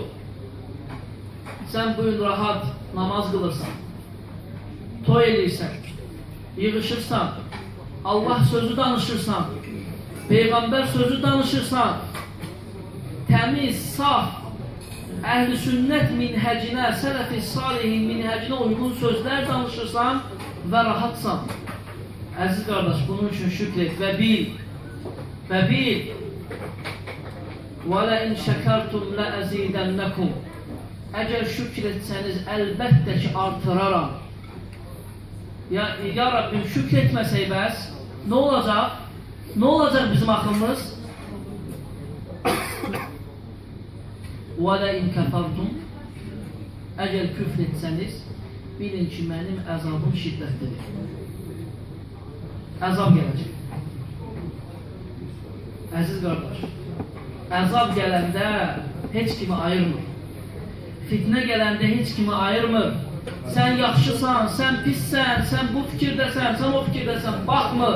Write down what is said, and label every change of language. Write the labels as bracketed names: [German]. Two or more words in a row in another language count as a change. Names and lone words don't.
[Azerbaijani] Sən bugün rahat namaz qılırsan, toy edirsən, yığışırsan, Allah sözü danışırsan, Peyğəmbər sözü danışırsan, təmiz, saf, əhl-i sünnət minhəcinə, sələf-i salihin minhəcinə uyğun sözlər danışırsan və rahatsan. Əziz qardaş, bunun üçün şükr et və bil, [Arabic] وَلَاِنْ شَكَرْتُمْ لَأَزِيدَنَّكُمْ. [Azerbaijani] Əgər şükr etsəniz, əlbəttə ki, artıraram. Ya Rabbim, şükr etməsək bəs, nə olacaq? Nə olacaq bizim axımız? [Arabic] وَلَاِنْ كَفَرْتُمْ. [Azerbaijani] Əgər küfr etsəniz, bilin ki, mənim əzabım şiddətlidir. Əzab gələcək. Əziz qardaş, əzab gələndə heç kimi ayırmır. Fitnə gələndə heç kimi ayırmır. Sən yaxşısan, sən pissən, sən bu fikirdəsən, sən o fikirdəsən, baxmır.